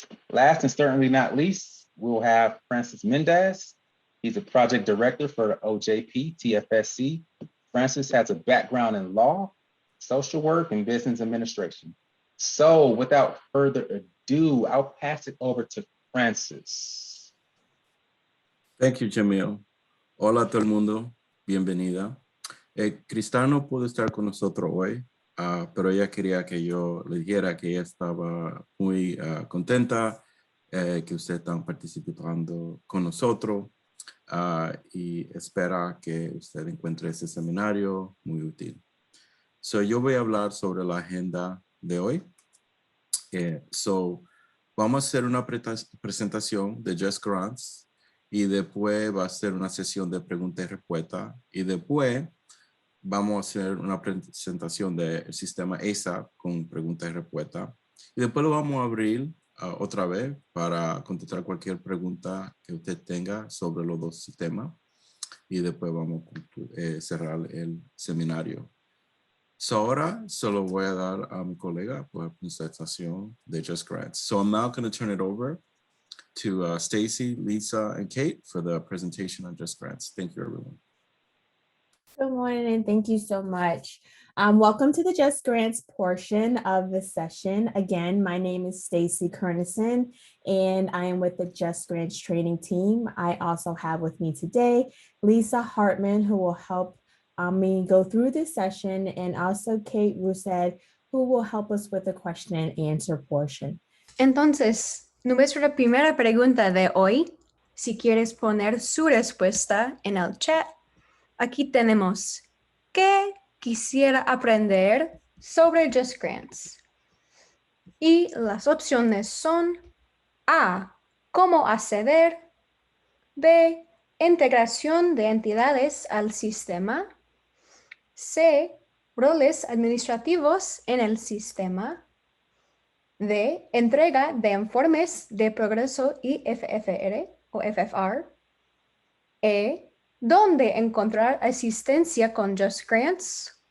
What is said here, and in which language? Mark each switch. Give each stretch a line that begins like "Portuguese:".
English: Last and certainly not least, we'll have Francis Mendez. He's a project director for the OJP TFSC. Francis has a background in law, social work, and business administration. So without further ado, I'll pass it over to Francis. Thank you, Jamil.
Spanish: Hola a todo el mundo, bienvenida. Cristal no pudo estar con nosotros hoy, pero ella quería que yo le dijera que ella estaba muy contenta que ustedes están participando con nosotros y espera que usted encuentre ese seminario muy útil. So, yo voy a hablar sobre la agenda de hoy. So, vamos a hacer una presentación de JustGrants y después va a ser una sesión de preguntas y respuestas y después vamos a hacer una presentación del sistema ASAP con preguntas y respuestas y después lo vamos a abrir otra vez para contestar cualquier pregunta que usted tenga sobre los dos sistemas y después vamos a cerrar el seminario. So ahora se lo voy a dar a mi colega por la presentación de JustGrants.
English: So I'm now going to turn it over to Stacy, Lisa, and Kate for the presentation on JustGrants. Thank you, everyone. Good morning, and thank you so much. Welcome to the JustGrants portion of the session. Again, my name is Stacy Kernison, and I am with the JustGrants training team. I also have with me today Lisa Hartman, who will help me go through this session, and also Kate Rousset, who will help us with the question and answer portion.
Spanish: Entonces, nuestra primera pregunta de hoy, si quieres poner su respuesta en el chat, aquí tenemos, ¿qué quisiera aprender sobre JustGrants? Y las opciones son A, cómo acceder, B, integración de entidades al sistema, C, roles administrativos en el sistema, D, entrega de informes de progreso y FFR o FFR, E, ¿dónde encontrar asistencia con JustGrants?